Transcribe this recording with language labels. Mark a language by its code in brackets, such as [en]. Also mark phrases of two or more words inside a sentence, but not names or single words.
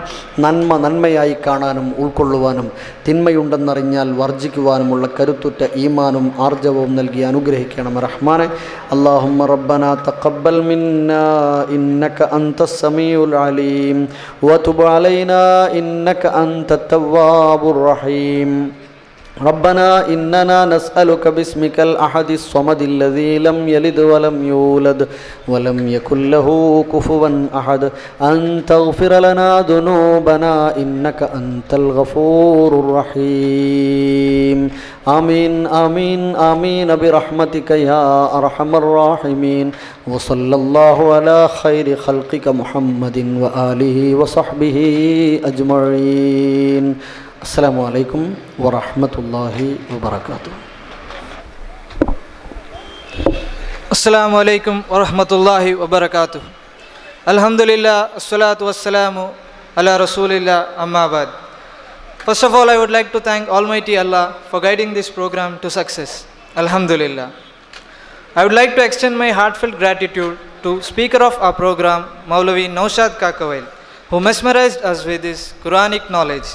[ml] നന്മ നന്മയായി കാണാനും ഉൾക്കൊള്ളുവാനും തിന്മയുണ്ടെന്നറിഞ്ഞാൽ വർജിക്കുവാനുമുള്ള കരുത്തുറ്റ ഈമാനും ആർജവവും നൽകി അനുഗ്രഹിക്കണമേ റഹ്മാനെ. [ar] اللهم ربنا تقبل منا إنك أنت السميع العليم وتب علينا إنك أنت التواب الرحيم. ربنا إننا نسألك باسمك الأحد الصمد الذي لم يلد ولم يولد ولم يكن له كفوا أحد أن تغفر لنا ذنوبنا إنك أنت الغفور الرحيم. آمين آمين آمين برحمتك يا أرحم الراحمين. وصلى الله على خير خلقك محمد وآله وصحبه أجمعين. السلام عليكم ورحمة الله وبركاته. السلام عليكم ورحمة الله وبركاته. الحمد لله الصلاة والسلام على رسول الله أما بعد. [en] First of all, I would like to thank Almighty Allah for guiding this program to success. Alhamdulillah. I would like to extend my heartfelt gratitude to speaker of our program, Maulavi Naushad Kakavail, who mesmerized us with his Quranic knowledge.